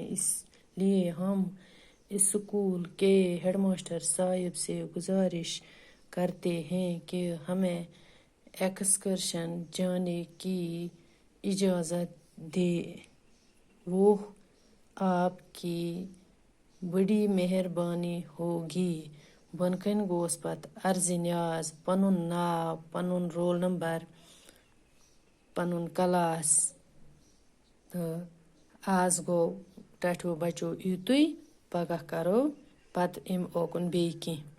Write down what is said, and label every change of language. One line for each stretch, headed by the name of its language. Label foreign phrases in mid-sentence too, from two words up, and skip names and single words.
Urdu: اس لیے ہم اسکول کے ہیڈ ماسٹر صاحب سے گزارش کرتے ہیں کہ ہمیں ایکسکرشن جانے کی اجازت دیں. وہ آپ کی بڑی مہربانی ہوگی.
Kashmiri: بۄن کَنہِ گوس پتہٕ عرضِ نیاز پنُن ناو پنُن رول نمبر پنُن کلاس تہٕ آز گوٚو ٹاٹھیو بچو یُتُے. پگاہ کرو پتہٕ اَمہِ اوکُن بیٚیہِ کینٛہہ.